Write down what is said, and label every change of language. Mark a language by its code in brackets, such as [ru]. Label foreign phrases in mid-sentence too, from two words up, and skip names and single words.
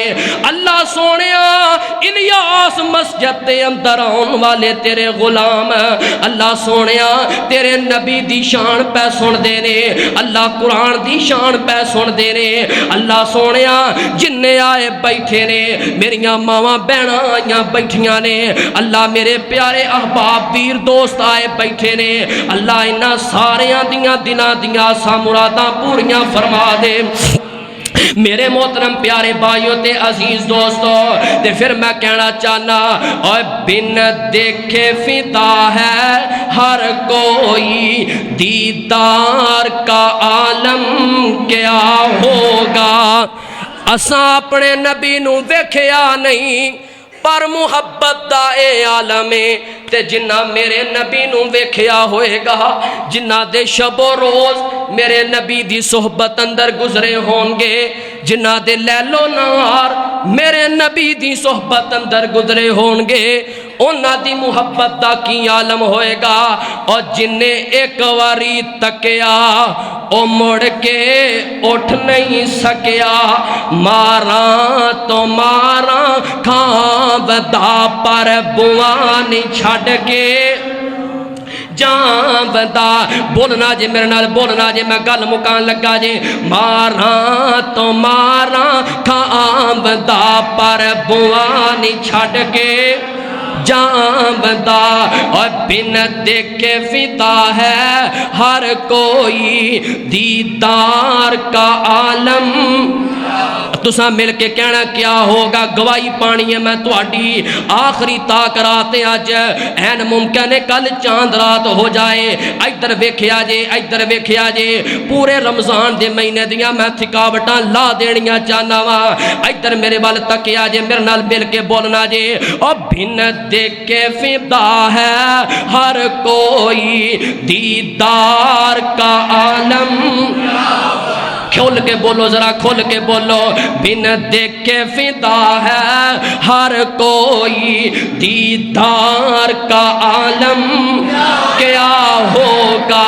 [pa] اللہ سونیا الیاس مسجد دے اندر آن والے تیرے غلام، اللہ سونیا تیرے نبی دی شان پہ سن دے نے، اللہ قرآن دی شان پہ سن دے نے، اللہ سونیا جننے آئے بیٹھے نے، میریاں ماواں بہناں آئیاں بیٹھیاں نے، اللہ میرے پیارے احباب ویر دوست آئے بیٹھے نے، اللہ انہاں ساریاں دیاں دناں دیاں سا مراداں پوریاں فرما دے۔ میرے محترم پیارے بھائیوں تے عزیز دوستو، تے پھر میں کہنا چاہنا [ur] اور بن دیکھے فدا ہے ہر کوئی، دیدار کا عالم کیا ہوگا۔ [pa] اساں اپنے نبی نو ویکھیا نہیں پر محبت دا اے عالم تے جنہ میرے نبی نو ویکھیا ہوئے گا، جنہ دے شب و روز میرے نبی دی صحبت اندر گزرے ہون گے، جنہ دے لیل و نہار میرے نبی دی صحبت اندر گزرے ہون گے، انہاں دی محبت دا کی عالم ہوئے گا۔ اور جنہیں ایک واری تکیا او مڑ کے اٹھ نہیں سکیا، ماراں تو ماراں کھاں بدا پر بوانی چھڑ کے جان بندہ۔ بولنا جے میرے نال بولنا جے میں گل مکان لگا جے، ماراں تو ماراں کھاں بندہ پر بوانی چھڑ کے جان بندہ، [ur] اور بن دیکھے فدا ہے ہر کوئی، دیدار کا عالم [pa] تساں مل کے کہنا [ur] کیا ہوگا؟ [pa] گواہی پانی ہے میں تہاڈی آخری تاک رات اج این ممکن ہے کل چاند رات ہو جائے۔ ادھر ویکھیا جے ادھر ویکھیا جے پورے رمضان دے مہینے دیاں میں تھکاوٹاں لا دینیاں چاہنا وا۔ ادھر میرے وال تکیا جے میرے نال مل کے بولنا جے [ur] او بن دیکھ کے فدا ہے ہر کوئی دیدار کا عالم۔ [pa] کھول کے بولو ذرا کھول کے بولو، [ur] بن دیکھ کے فدا ہے ہر کوئی دیدار کا عالم کیا ہوگا؟